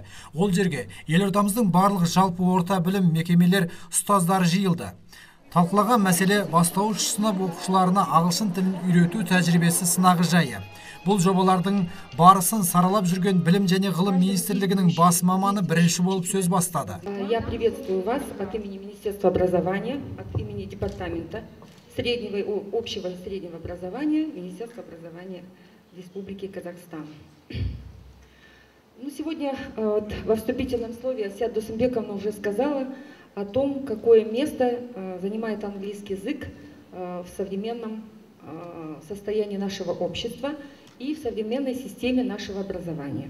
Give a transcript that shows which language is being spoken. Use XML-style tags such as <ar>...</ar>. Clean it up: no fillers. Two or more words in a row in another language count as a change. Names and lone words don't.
<kk>Ол жерге елордамыздың барлық жалпы орта білім мекемелер ұстаздары жиылды. Талқылаған мәселе бастауыш сынып оқушыларына ағылшын тілін үйрету тәжірибесі сынағы жайы. Бұл жобалардың барысын саралап жүрген Білім және ғылым министрлігінің бас маманы бірінші болып сөз бастады.</kk> <ru>Я приветствую вас от имени Министерства образования, от имени департамента общего и среднего образования Министерства образования Республики Казахстан. Сегодня во вступительном слове Асия Дусымбековна уже сказала о том, какое место занимает английский язык в современном состоянии нашего общества и в современной системе нашего образования.</ru>